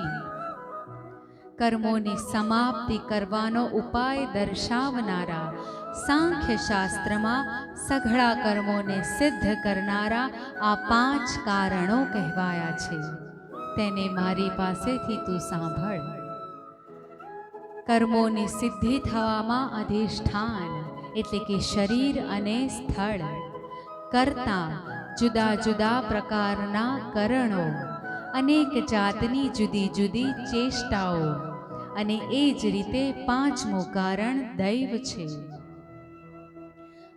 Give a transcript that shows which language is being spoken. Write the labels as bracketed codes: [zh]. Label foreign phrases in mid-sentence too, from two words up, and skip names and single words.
[gu] કર્મોની સમાપ્તિ કરવાનો ઉપાય દર્શાવનારા સાંખ્ય શાસ્ત્રમા સઘળા કર્મોને સિદ્ધ કરનારા આ 5 કારણો કહેવાયા છે, તેને મારી પાસેથી તૂ સાંભળ। કર્મોની સિદ્ધિ થવામાં અધિષ્ઠાન એટલે કે શરીર અને સ્થળ, કરતા જુદા જુદા પ્રકારના કરણો, અનેક જાતની જુદી જુદી ચેષ્ટાઓ, અને એ જ રીતે પાંચમું કારણ દૈવ છે।